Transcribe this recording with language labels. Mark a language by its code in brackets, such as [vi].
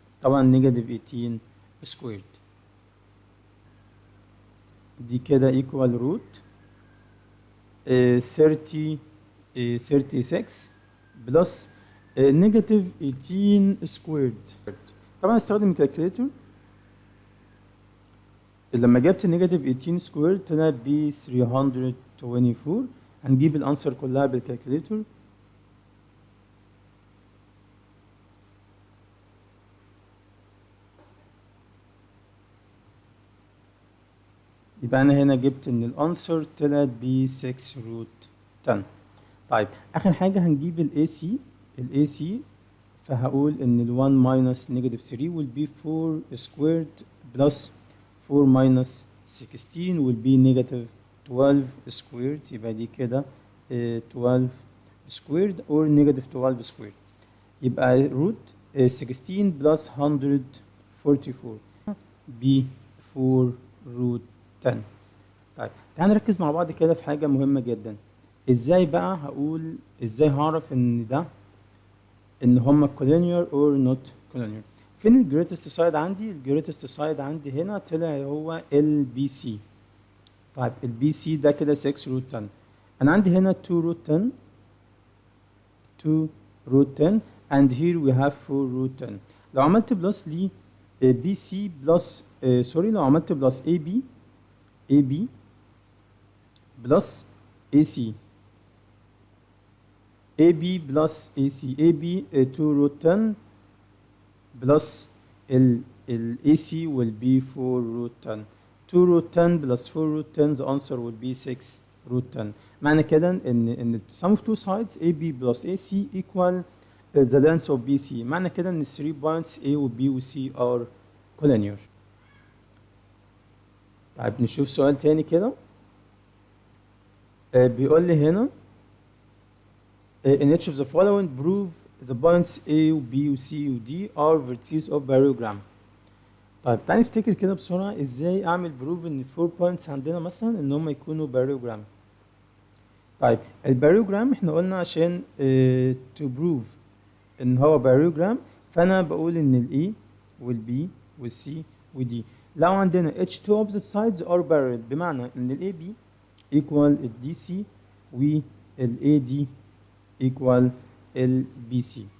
[ar] طبعا [en] negative 18 squared. [ar] دي كده [en] equal root 36 plus negative 18 squared. [ar] طبعا استخدم الكالكوليتر. لما جبت [en] negative 18 squared [ar] طلع ب 324. هنجيب الانسر كلها بالكالكوليتر. يبقى انا هنا جبت ان الانسر طلعت ب 6 روت 10. طيب اخر حاجه هنجيب الاي سي فهقول ان ال [en] 1 minus negative 3 will be 4 squared plus 4 minus 16 will be negative 12 squared. [ar] يبقى دي كده [en] 12 squared or negative 12 squared. يبقى root 16 plus 144 ب 4 root 10. [ar] طيب تعال نركز مع بعض كده في حاجة مهمة جدا. ازاي بقى هقول ازاي هعرف ان ده ان هما collinear or not collinear. فين الجريتست سايد عندي؟ الجريتست سايد عندي هنا طلع هو البي سي. طيب البي سي ده كده 6 روت 10. انا عندي هنا 2 روت 10 2 روت 10 [en] and here we have [ar] 4 روت 10. لو عملت بلس ل بي سي بلس سوري لو عملت بلس اي بي بلس اي سي AB plus AC AB 2 root 10 plus ال AC [en] will be 4 root 10. 2 root 10 plus 4 root 10 the answer will be 6 root 10. [ar] معنى كده ان [en] sum of two sides AB plus AC equal the length of BC. [ar] معنى كده ان [en] 3 points A و B و C are collinear. [ar] طيب نشوف سؤال تاني كده. بيقول لي هنا [en] in each of the following prove the points A و B و C و D are vertices of parallelogram. [ar] طيب تعالى نفتكر كده بسرعة ازاي اعمل بروف ان 4 points عندنا مثلا ان هم يكونوا parallelogram. طيب الباريوجرام احنا قلنا عشان to prove ان هو parallelogram فانا بقول ان ال A وال B وال C وال D لو عندنا [en] each two opposite sides are parallel [ar] بمعنى ان ال AB equal ال DC وال AD equal ال BC.